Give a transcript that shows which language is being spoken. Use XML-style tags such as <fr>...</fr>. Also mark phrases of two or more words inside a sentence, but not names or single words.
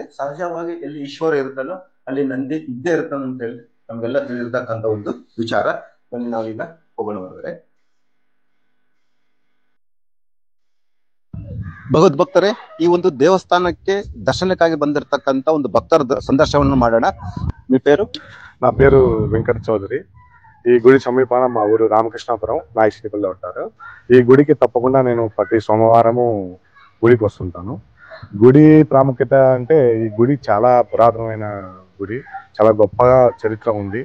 <kn>ಸಹಜವಾಗಿ ಎಲ್ಲಿ ಈಶ್ವರ ಇರುತ್ತಲ್ಲೋ ಅಲ್ಲಿ ನಂದಿ ಇದ್ದೇ ಇರ್ತಾನೆ ಅಂತ ಹೇಳಿ ನಮ್ಗೆಲ್ಲ ತಿಳಿದಿರ್ತಕ್ಕಂಥ ಒಂದು ವಿಚಾರ. ಬನ್ನಿ ನಾವೀಗ ಹೋಗೋಣ ಹೊರಗಡೆ. ಭಗವದ್ಭಕ್ತರೇ, ಈ ಒಂದು ದೇವಸ್ಥಾನಕ್ಕೆ ದರ್ಶನಕ್ಕಾಗಿ ಬಂದಿರತಕ್ಕಂತ ಒಂದು ಭಕ್ತರ ಸಂದರ್ಶನವನ್ನು ಮಾಡೋಣ.</kn> <te>మీ పేరు? నా పేరు వెంకట చౌదరి. ఈ గుడి సమీపాన మా ఊరు రామకృష్ణాపురం నాయకుల్లో ఉంటారు. ఈ గుడికి తప్పకుండా నేను ప్రతి సోమవారము గుడికి వస్తుంటాను. గుడి ప్రాముఖ్యత అంటే ఈ గుడి చాలా పురాతనమైన గుడి, చాలా గొప్పగా చరిత్ర ఉంది.</te>